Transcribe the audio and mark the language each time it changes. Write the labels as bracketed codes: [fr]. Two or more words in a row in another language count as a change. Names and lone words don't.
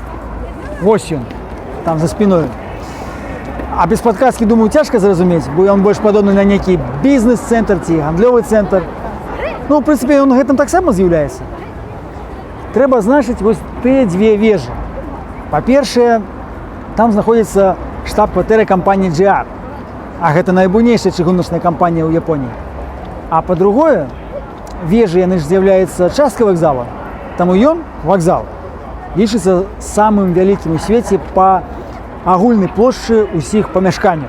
[ru] Ось он, там за спиной. А без подказки, думаю, [be] тяжко зразуметь, бо [ru] он больше подобный на некий бизнес-центр, [be] ці гандлёвый центр. Ну, [ru] в принципе, он [be] гэтым так само з'яўляецца. Трэба значыць вось тыя две вежы. Па-першае, там знаходзіцца штаб-кватэра кампаніі JR, а гэта найбуйнейшая чыгуначная кампанія ў Японіі. А па-другое, вежы яны ж з'яўляюцца часткай вакзала, таму ён, вакзал, лічыцца самым вялікім у свеце па агульнай плошчы ўсіх памяшканняў.